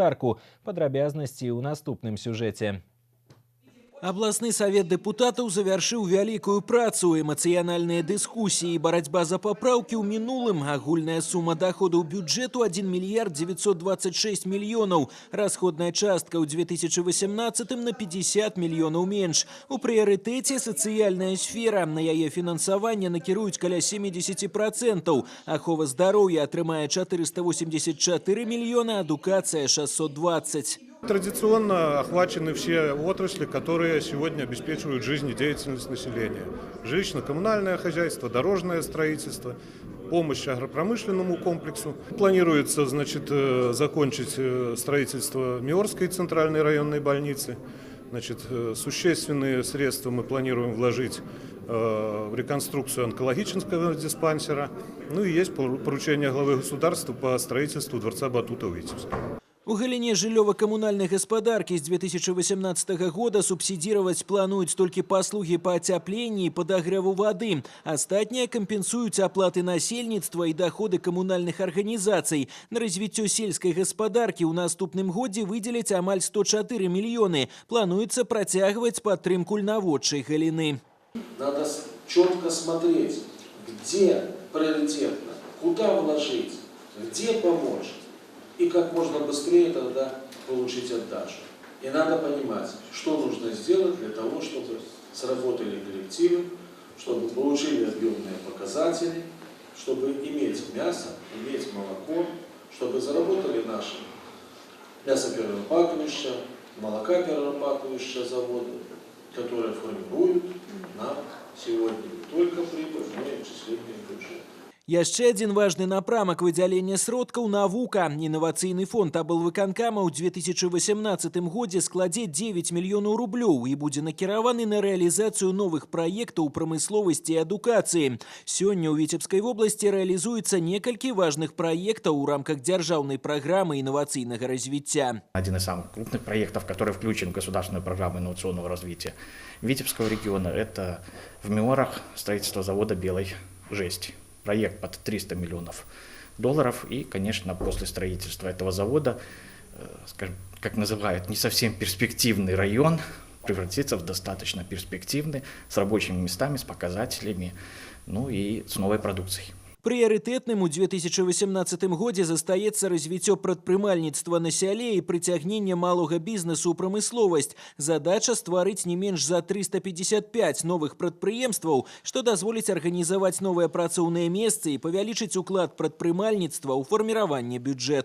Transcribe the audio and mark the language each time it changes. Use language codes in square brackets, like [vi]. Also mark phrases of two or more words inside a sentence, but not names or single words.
[be] Падрабязнасці ў наступным сюжэце. Абласны савет дэпутатаў завяршыў вялікую працу, эмацыянальныя дыскусіі, барацьба за папраўкі ў мінулым, агульная сума даходаў бюджэту 1 мільярд 926 мільёнаў, расходная частка ў 2018 на 50 мільёнаў менш. У прыярытэце сацыяльная сфера, на яе фінансаванне накіруюць каля 70%, ахова здароўя атрымае 484 мільёна, адукацыя 620. [ru] Традиционно охвачены все отрасли, которые сегодня обеспечивают жизнедеятельность населения. Жилищно-коммунальное хозяйство, дорожное строительство, помощь агропромышленному комплексу. Планируется, закончить строительство Миорской центральной районной больницы. Существенные средства мы планируем вложить в реконструкцию онкологического диспансера. Ну и есть поручение главы государства по строительству дворца Батута в Витебске. [be] У галіне жыллёва-камунальнай гаспадаркі з 2018 года субсідировать плануюць толькі паслугі па ацяпленні і падагрэву вады. Астатнія кампенсуюць аплаты насельніцтва і даходы камунальных арганізацый. На развіццё сельскай гаспадаркі ў наступным годзе выдзеляць амаль 104 мільёны. Плануецца працягваць падтрымку льнаводчай галіны. [ru] Надо четко смотреть, где приоритетно, куда вложить, где помочь. И как можно быстрее тогда получить отдачу. И надо понимать, что нужно сделать для того, чтобы сработали коллективы, чтобы получили объемные показатели, чтобы иметь мясо, иметь молоко, чтобы заработали наши мясоперерабатывающие, молокоперерабатывающие заводы, которые формируют нам сегодня не только прибыль, но и отчисление бюджета. [be] Яшчэ адзін важны напрамак выдзялення сродкаў навука. Інавацыйны фонд аблвыканкама ў 2018 годзе складзе 9 мільёнаў рублёў і будзе накіраваны на рэалізацыю новых праектаў прамысловасці і адукацыі. Сёння ў [ru] Витебской области [be] рэалізуецца некалькі важных праектаў у рамках дзяржаўнай праграмы інавацыйнага развіцця. [ru] Один из самых крупных проектов, который включен в государственную программу инновационного развития Витебского региона, это в Миорах строительство завода белой жести. Проект под 300 миллионов долларов. И, конечно, после строительства этого завода, скажем, как называют, не совсем перспективный район превратится в достаточно перспективный, с рабочими местами, с показателями, ну и с новой продукцией. [be] Прыярытэтным у 2018 годзе застаецца развіццё прадпрымальніцтва на сяле і прыцягненне малога бізнесу ў прамысловасць. Задача стварыць не менш за 355 новых прадпрыемстваў, што дазволіць арганізаваць новыя працоўныя месцы і павялічыць уклад прадпрымальніцтва ў фарміраванне бюджэту.